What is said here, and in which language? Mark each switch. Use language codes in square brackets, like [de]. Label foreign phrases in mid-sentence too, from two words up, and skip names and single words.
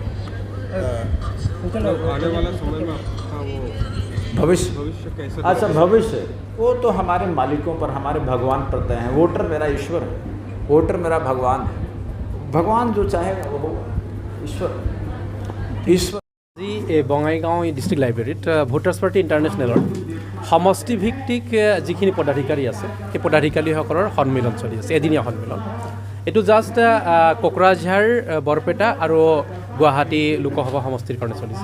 [hi] आने वाला समय में आपका वो भविष्य कैसे? अच्छा, भविष्य वो तो हमारे मालिकों पर, हमारे भगवान पर तय है। वोटर मेरा ईश्वर है, वोटर मेरा भगवान है। भगवान जो चाहेगा वो होगा। ईश्वर [as] আজি এই বঙাইগাঁও [en] district library [as] ভোটাৰ্ছ পাৰ্টি ইণ্টাৰনেশ্যনেলৰ সমষ্টিভিত্তিক যিখিনি পদাধিকাৰী আছে সেই পদাধিকাৰীসকলৰ সন্মিলন চলি আছে, এদিনীয়া সন্মিলন। এইটো জাষ্ট কোকৰাঝাৰ, বৰপেটা আৰু গুৱাহাটী লোকসভা সমষ্টিৰ কাৰণে চলিছে।